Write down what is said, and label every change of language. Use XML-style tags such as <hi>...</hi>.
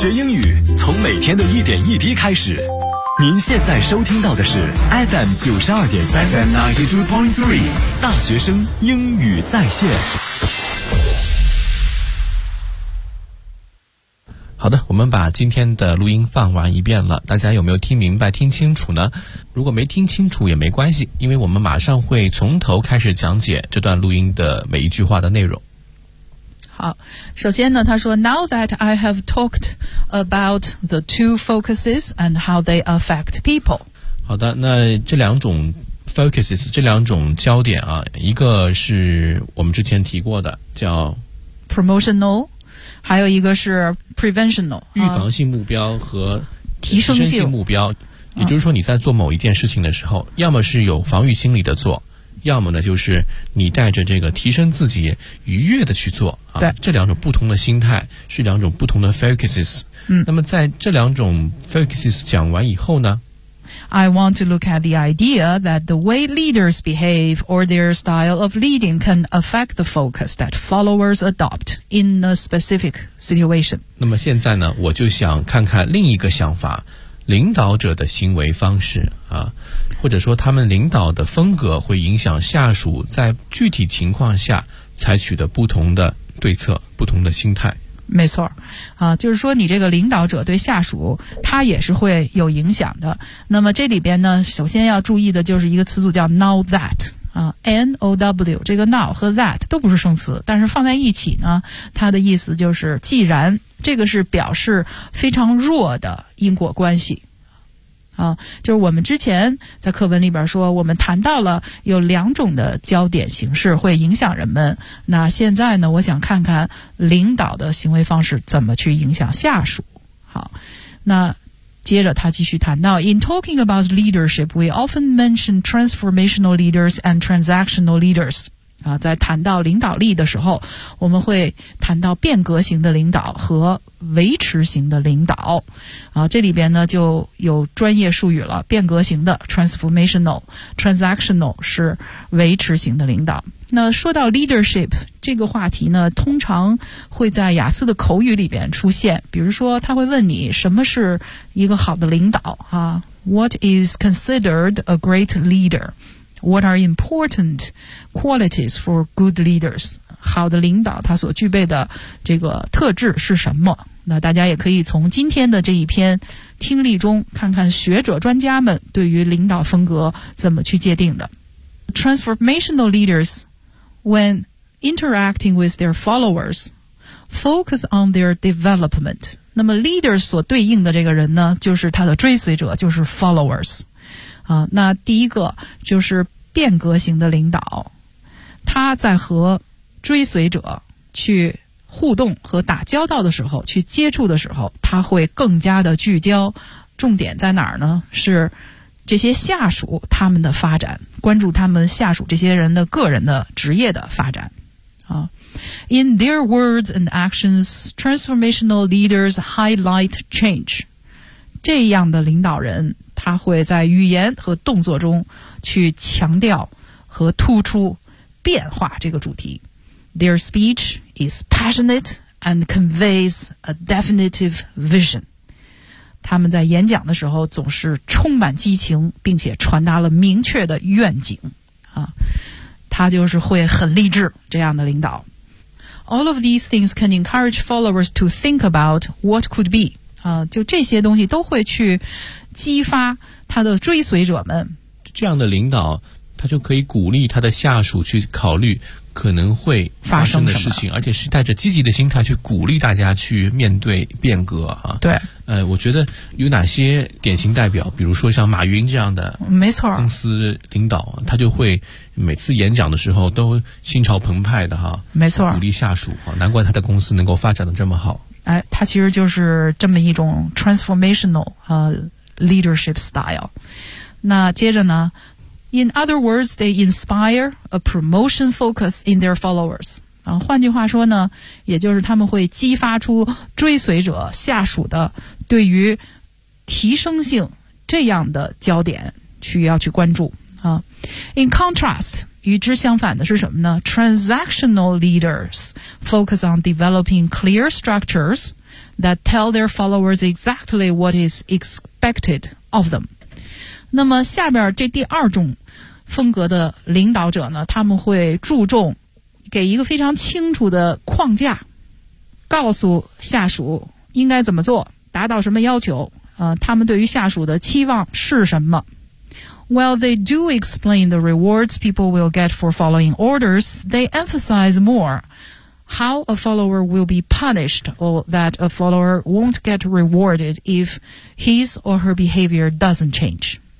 <zh>学英语从每天的一点一滴开始。您现在收听到的是 FM 92.3 大学生英语在线。好的，我们把今天的录音放完一遍了，大家有没有听明白听清楚呢？如果没听清楚也没关系，因为我们马上会从头开始讲解这段录音的每一句话的内容。好，首先呢，他说</zh> <en>Now that I have talked about the two focuses and how they affect people。</en> <zh>好的，那这两种 focuses， 这两种焦点啊，一个是我们之前提过的叫 promotional，还有一个是 preventional，预防性目标和提升性目标，也就是说你在做某一件事情的时候，要么是有防御心理的做，要么呢就是你带着这个提升自己愉悦的去做啊。对，这两种不同的心态是两种不同的 focuses。嗯，那么在这两种 focuses 讲完以后呢？</zh> <en>I want to look at the idea that the way leaders behave or their style of leading can affect the focus that followers adopt in a specific situation.</en> <zh>那么现在呢，我就想看看另一个想法，领导者的行为方式啊，或者说他们领导的风格会影响下属在具体情况下采取的不同的对策，不同的心态。没错，啊，就是说你这个领导者对下属，他也是会有影响的。那么这里边呢，首先要注意的就是一个词组叫 now that 啊 ，now 这个 now 和 that 都不是生词，但是放在一起呢，它的意思就是既然，这个是表示非常弱的因果关系。啊，就是我们之前在课文里边说，我们谈到了有两种的焦点形式会影响人们。那现在呢，我想看看领导的行为方式怎么去影响下属。好，那接着他继续谈到</zh> <en>，In talking about leadership, we often mention transformational leaders and transactional leaders。</en> <zh>啊，在谈到领导力的时候，我们会谈到变革型的领导和维持型的领导。啊，这里边呢就有专业术语了，变革型的 transformational， transactional 是维持型的领导。那说到 leadership 这个话题呢，通常会在雅思的口语里边出现，比如说他会问你什么是一个好的领导啊，</zh> <en>What is considered a great leader? What are important qualities for good leaders?</en> <zh>好的领导他所具备的这个特质是什么？那大家也可以从今天的这一篇听力中看看学者专家们对于领导风格怎么去界定的。</zh> <en>Transformational leaders, when interacting with their followers, focus on their development.</en> <zh>那么 leaders 所对应的这个人呢，就是他的追随者，就是 followers。啊，那第一个就是变革型的领导，他在和追随者去互动和打交道的时候，去接触的时候，他会更加的聚焦，重点在哪儿呢？是这些下属他们的发展，关注他们下属这些人的个人的职业的发展。</zh> <en>In their words and actions, transformational leaders highlight change.</en> <zh>这样的领导人他会在语言和动作中去强调和突出变化这个主题。</zh> <en>Their speech is passionate and conveys a definitive vision.</en> <zh>他们在演讲的时候总是充满激情，并且传达了明确的愿景。啊，他就是会很励志，这样的领导。</zh> <en>All of these things can encourage followers to think about what could be.</en> <zh>就这些东西都会去激发他的追随者们。这样的领导，他就可以鼓励他的下属去考虑可能会发生的事情，而且是带着积极的心态去鼓励大家去面对变革啊。对，我觉得有哪些典型代表，比如说像马云这样的，没错，公司领导，他就会每次演讲的时候都心潮澎湃的哈，没错，鼓励下属啊，难怪他的公司能够发展的这么好。哎，他其实就是这么一种 transformational leadership style。那接着呢</zh> <en>，in other words, they inspire a promotion focus in their followers。</en> <zh>啊，换句话说呢，也就是他们会激发出追随者下属的对于提升性这样的焦点去要去关注啊。</zh> <en>In contrast。</en> <zh>与之相反的是什么呢</zh> <en>？Transactional leaders focus on developing clear structures that tell their followers exactly what is expected of them.</en> <zh>那么下边这第二种风格的领导者呢，他们会注重给一个非常清楚的框架，告诉下属应该怎么做，达到什么要求，他们对于下属的期望是什么。</zh> <en>Well, they do explain the rewards people will get for following orders. They emphasize more how a follower will be punished or that a follower won't get rewarded if his or her behavior doesn't change.</en>